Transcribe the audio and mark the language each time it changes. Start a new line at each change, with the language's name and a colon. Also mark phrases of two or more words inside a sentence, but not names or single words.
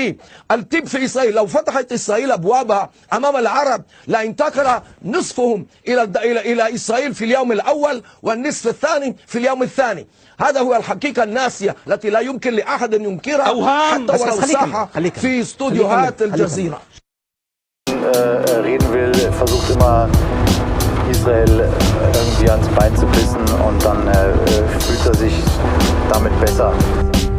Arabic: الطب في إسرائيل لو فتحت إسرائيل أبوابها أمام العرب لانتقل نصفهم إلى إسرائيل في اليوم الأول والنصف الثاني في اليوم الثاني. هذا هو الحقيقة الناسية التي لا يمكن لأحد أن ينكرها حتى ولو صح في استوديوهات الجزيرة.
German: reden will, versucht immer Israel irgendwie ans Bein zu pissen und dann fühlt er sich damit besser.